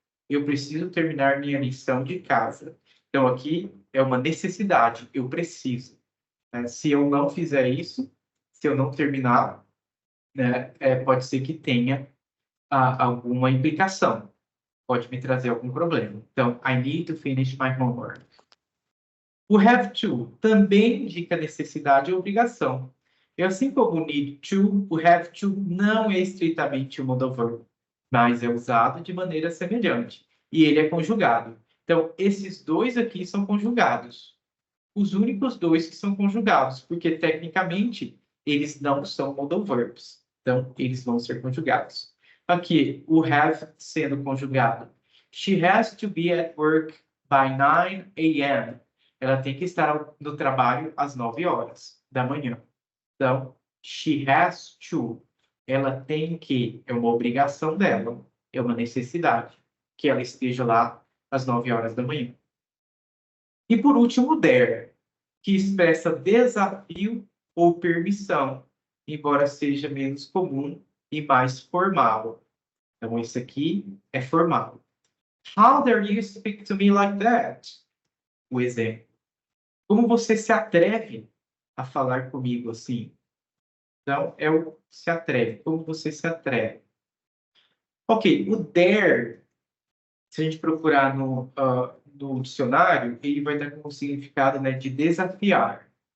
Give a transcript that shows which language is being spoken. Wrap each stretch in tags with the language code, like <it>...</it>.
<pt>Eu preciso terminar minha lição de casa. Então, aqui é uma necessidade, eu preciso. Né? Se eu não fizer isso, se eu não terminar, né, pode ser que tenha alguma implicação. Pode me trazer algum problema. Então,</pt> <en>I need to finish my homework.</en> <pt>O have to também indica necessidade e obrigação. E assim como o need to, o have to não é estritamente um modal verb, mas é usado de maneira semelhante. E ele é conjugado. Então, esses dois aqui são conjugados. Os únicos dois que são conjugados, porque tecnicamente eles não são modal verbs. Então, eles vão ser conjugados. Aqui, o have sendo conjugado.</pt> <en>She has to be at work by 9 a.m.</en> <pt>Ela tem que estar no trabalho às 9 horas da manhã. Então,</pt> <en>she has to.</en> <pt>Ela tem que, é uma obrigação dela, é uma necessidade que ela esteja lá às 9 horas da manhã. E por último, o dare, que expressa desafio ou permissão, embora seja menos comum e mais formal. Então, esse aqui é formal.</pt> <en>How dare you speak to me like that?</en> <pt>O exemplo. Como você se atreve a falar comigo assim? Então, é o se atreve. Como você se atreve? Ok, o dare, se a gente procurar no dicionário, ele vai dar como significado, né, de desafiar.</pt>